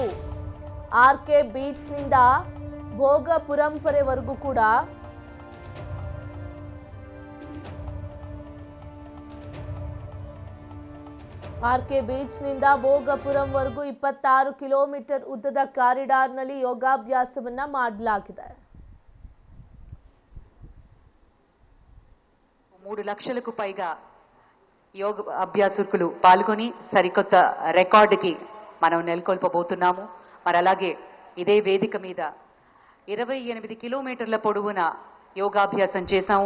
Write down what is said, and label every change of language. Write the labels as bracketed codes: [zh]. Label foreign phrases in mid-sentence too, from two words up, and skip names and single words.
[kn] ಆರ್ಕೆ ಬೀಚ್ನಿಂದ ಭೋಗಪುರಂವರೆಗೂ ಕೂಡ ಭೋಗಪುರಂವರೆಗೂ 26 ಕಿಲೋಮೀಟರ್ ಉದ್ದದ ಕಾರಿಡಾರ್ನಲ್ಲಿ ಯೋಗಾಭ್ಯಾಸವನ್ನ ಮಾಡಲಾಗಿದೆ. [te] 3 లక్షలకు పైగా యోగ అభ్యాసకులు పాల్గొని సరికొత్త రికార్డుకి మనం నెలకొల్పబోతున్నాము. మరి అలాగే ఇదే వేదిక మీద 28 కిలోమీటర్ల పొడవున యోగాభ్యాసం చేశాము.